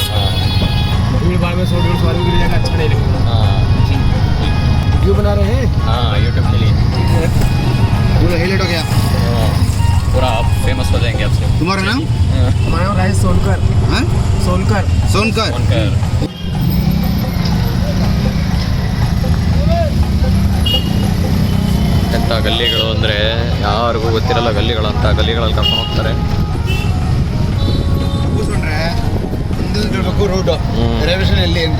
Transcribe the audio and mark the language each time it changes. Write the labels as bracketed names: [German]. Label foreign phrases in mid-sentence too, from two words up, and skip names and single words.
[Hindi] भीड़ भाड़ में 100-150 आदमी गिर जाएगा, अच्छा नहीं लगेगा। वीडियो बना रहे हैं? हाँ यूट्यूब के लिए पूरा हाईलाइट हो गया। पूरा आप फेमस हो जाएंगे आपसे। तुम्हारा नाम? हमारा नाम राजेश सोनकर। हाँ? सोनकर। सोनकर। [Kannada] ಎಂಥ ಗಲ್ಲಿಗಳು ಅಂದರೆ ಯಾರಿಗೂ ಗೊತ್ತಿರಲ್ಲ ಗಲ್ಲಿಗಳಂತ. ಗಲ್ಲಿಗಳಲ್ಲಿ ಕರ್ಕೊಂಡು ಹೋಗ್ತಾರೆ. ಕೂತ್ಕೊಂಡ್ರೆ ಹಿಂದಿಲ್ಬೇಕು ರೂಟು ರೈಲ್ವೆ ಸ್ಟೇಷನ್ ಎಲ್ಲಿ ಅಂತ.